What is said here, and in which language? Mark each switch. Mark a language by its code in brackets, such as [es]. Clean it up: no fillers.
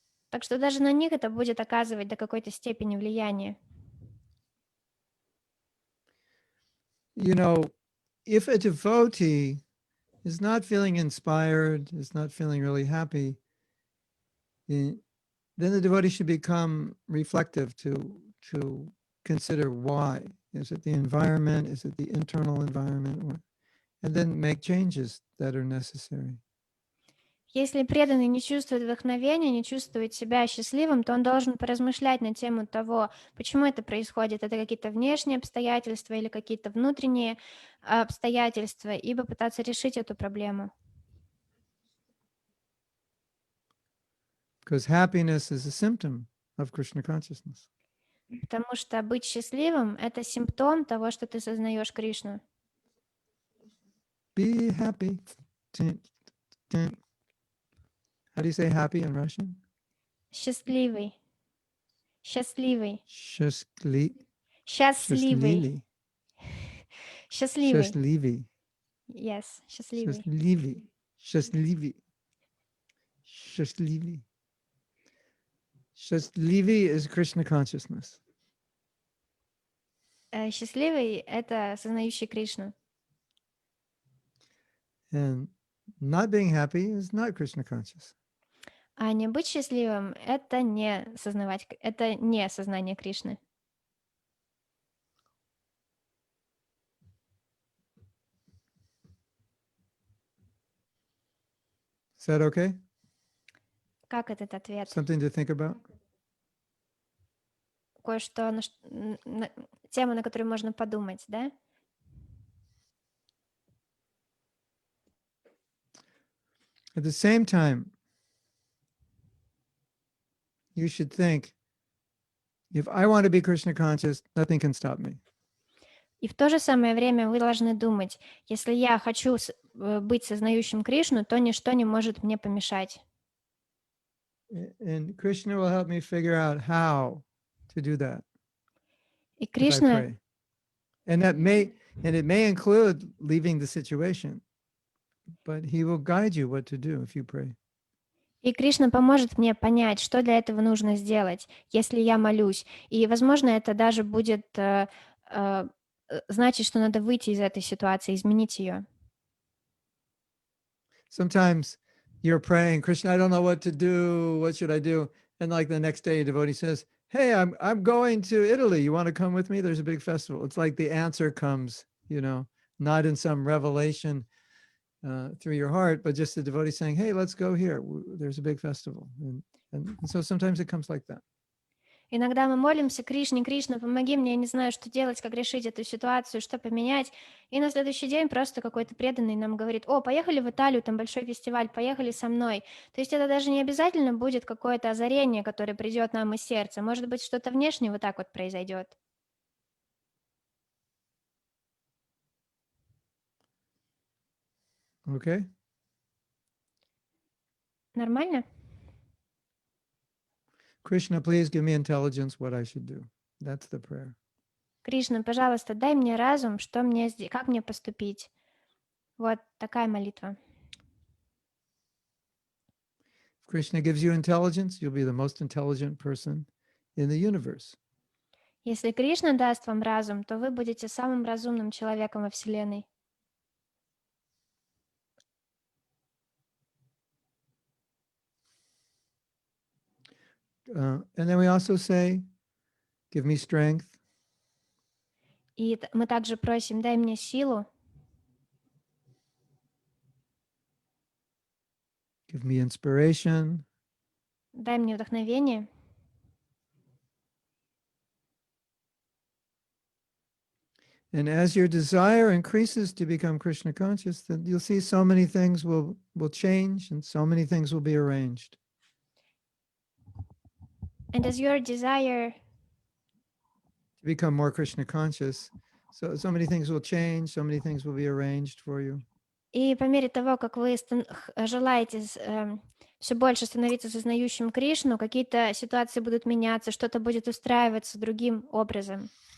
[ru] Так что даже на них это будет оказывать до какой-то степени влияние. [en] You know, if a devotee is not feeling inspired, is not feeling really happy, then the devotee should become reflective to consider why. Is it the environment? Is it the internal environment? And then make changes that are necessary. [ru] Если преданный не чувствует вдохновения, не чувствует себя счастливым, то он должен поразмышлять на тему того, почему это происходит. Это какие-то внешние обстоятельства или какие-то внутренние обстоятельства, и попытаться решить эту проблему. [en] Because happiness is a symptom of Krishna consciousness. [ru] Потому что быть счастливым — это симптом того, что ты сознаешь Кришну. [en] Be happy. How do you say happy in Russian? [ru] Счастливый. Счастливый. Счастливый. Счастливый. Счастливый. Счастливый. [en] Yes, счастливый. [ru] Счастливый. Счастливый. Счастливый. [en] Счастливый is Krishna consciousness. [ru] Счастливый — это сознающий Кришну. [en] And not being happy is not Krishna conscious. [ru] А не быть счастливым — это не сознание Кришны. [en] Is that okay? [ru] Как этот ответ? [en] Something to think about? [ru] Кое-что, тема, на которую можно подумать, да? [en] At the same time, you should think, if I want to be Krishna conscious, nothing can stop me. [ru] И в то же самое время вы должны думать, если я хочу быть сознающим Кришну, то ничто не может мне помешать. [en] And Krishna will help me figure out how to do that. [ru] И [en] If I [ru] Кришна, [en] pray. And it may include leaving the situation, but he will guide you what to do if you pray. [ru] и Кришна поможет мне понять, что для этого нужно сделать, если я молюсь. И, возможно, это даже будет значит, что надо выйти из этой ситуации, изменить ее. [en] Sometimes you're praying, Krishna, I don't know what to do. What should I do? And like the next day, a devotee says, hey, I'm going to Italy. You want to come with me? There's a big festival. It's like the answer comes, not in some revelation through your heart, but just the devotee saying, hey, let's go here. There's a big festival. And so sometimes it comes like that. [ru] Иногда мы молимся: Кришне, Кришна, помоги мне, я не знаю, что делать, как решить эту ситуацию, что поменять. И на следующий день просто какой-то преданный нам говорит: о, поехали в Италию, там большой фестиваль, поехали со мной. То есть это даже не обязательно будет какое-то озарение, которое придет нам из сердца. Может быть, что-то внешнее вот так вот произойдет. [en] Okay? [ru] Нормально? [en] Krishna, please give me intelligence what I should do. That's the prayer. [ru] Кришна, пожалуйста, дай мне разум, что мне как мне поступить. Вот такая молитва. [en] If Krishna gives you intelligence, you'll be the most intelligent person in the universe. [ru] Если Кришна даст вам разум, то вы будете самым разумным человеком во Вселенной. [en] And then we also say, give me strength, [ru] И мы также просим: дай мне силу, [en] give me inspiration, [ru] дай мне вдохновение. [en] and as your desire increases to become Krishna conscious, then you'll see so many things will change and so many things will be arranged. And as your desire To become more Krishna conscious, so many things will change, so many things will be arranged for you. [ru] И по мере того, как вы желаете все больше становиться сознающим Кришну, какие-то ситуации будут меняться, что-то будет устраиваться другим образом.